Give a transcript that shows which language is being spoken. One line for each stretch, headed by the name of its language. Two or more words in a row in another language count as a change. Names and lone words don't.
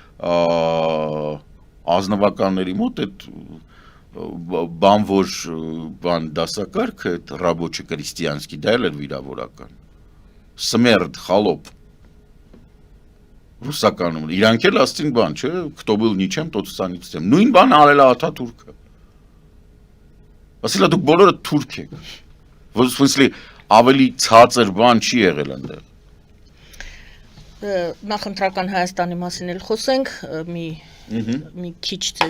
Armenian: ազնվականների մոտ այդ բանվոր բան դասակարգը, այդ
Russian: рабочий крестьянский,
Armenian: դա էլ էր վիրավորական։
Russian: смерд, холоп,
Armenian: ռուսականում, իրանք էլ ասցին բան, չէ,
Russian: кто был ничем, тот станет всем։
Armenian: Նույն բան արել է Աթաթուրքը։ Ասել է դուք բոլորը թուրք եք։
Russian: В смысле,
Armenian: ավելի ցածր բան չի եղել այնտեղ։ Նախընտրական Հայաստանի մասին էլ խոսենք, մի քիչ ձեզ